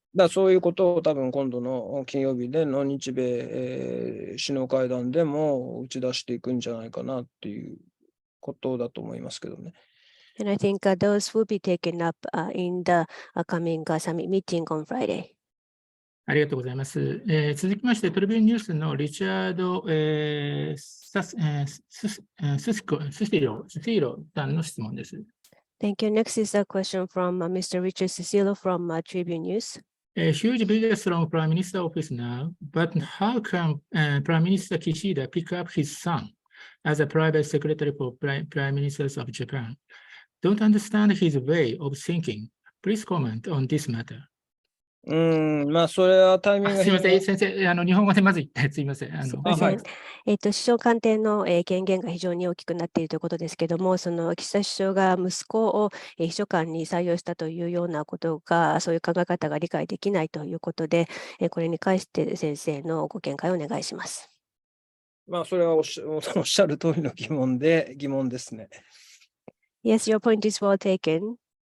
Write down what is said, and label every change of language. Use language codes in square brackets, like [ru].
[ja] そういうことを多分今度の金曜日での日米、首脳会談でも打ち出していくんじゃないかなっていうことだと思いますけどね。 [en] And I think those will be taken up in the coming summit meeting on Friday. [ja] ありがとうございます。続きまして、トリビューンニュースのリチャード・スティロさんの質問です。 [en] Thank you. Next is a question from Mr. Richard Cicillo from Tribune News. A huge biggest from Prime Minister office now, but how can Prime Minister Kishida pick up his son as a private secretary for Prime Ministers of Japan? Don't understand his way of thinking. Please comment on this matter. [ja] それはタイミングがすみません、先生、日本語でまず言ってすみません。首相官邸の権限が非常に大きくなっているということですけれども、その岸田首相が息子を秘書官に採用したというようなことが、そういう考え方が理解できないということで、これに関して先生のご見解をお願いします。それはおっしゃる通りの疑問ですね。 [en] Yes, your point is well taken.